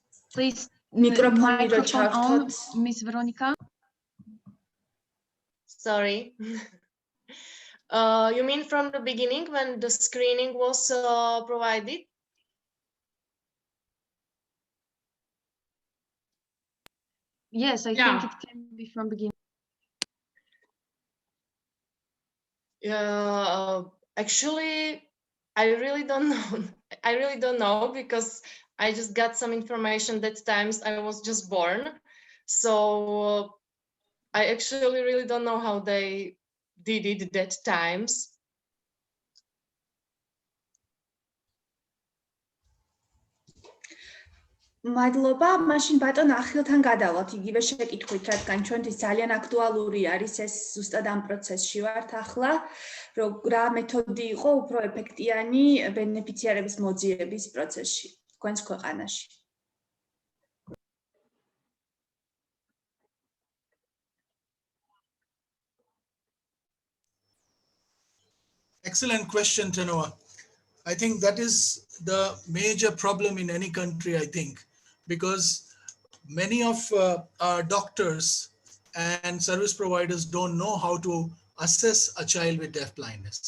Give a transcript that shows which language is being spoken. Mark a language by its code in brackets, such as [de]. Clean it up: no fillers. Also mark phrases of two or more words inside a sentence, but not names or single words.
[en] Please, [ka] მიკროფონი რო [en] microphone on, [ka] ჩავთოთ. [en] Miss Veronica. Sorry. You mean from the beginning when the screening was provided? Yes, I think it can be from beginning. Actually, I really don't know. I really don't know because I just got some information that times I was just born. So I actually really don't know how they did it that times. [ka] მადლობა, მაშინ ბატონ ახილთან გადავალთ იგივე შეკითხვით, რადგან ჩვენთვის ძალიან აქტუალური არის ეს ზუსტად ამ პროცესში ვართ ახლა, რომ რა მეთოდი იყო უფრო ეფექტიანი ბენეფიციარების მოძიების პროცესში, თქვენს ქვეყანაში. [en] Excellent question, Tanoa. I think that is the major problem in any country, I think, because many of our doctors and service providers don't know how to assess a child with deaf blindness.